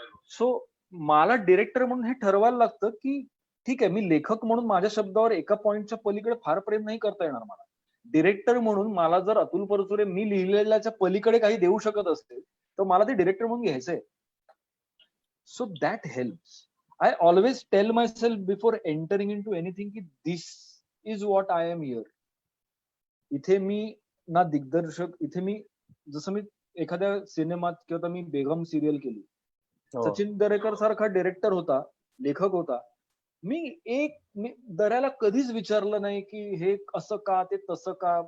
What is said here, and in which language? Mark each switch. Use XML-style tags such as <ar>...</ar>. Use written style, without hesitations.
<mr>So मला director म्हणून हे ठरवायला लागतं, की ठीक आहे, मी लेखक म्हणून माझ्या शब्दावर एका पॉइंटच्या पलीकडे फार प्रेम नाही करता येणार मला. डिरेक्टर म्हणून मला जर अतुल परचुरे मी लिहिलेल्याच्या पलीकडे काही देऊ शकत असतील, तर मला ते डिरेक्टर म्हणून घ्यायचंय.</mr> <en>So that helps. I always tell myself before entering into anything की this is what I am here.</en> <mr>इथे मी ना दिग्दर्शक, इथे मी जसं मी एखाद्या सिनेमात किंवा मी बेगम सिरियल केली. हो. सचिन दरेकर सारखा डिरेक्टर होता, लेखक होता. मी दऱ्याला कधीच विचारलं नाही, की हे असं का, ते तसं का?</mr>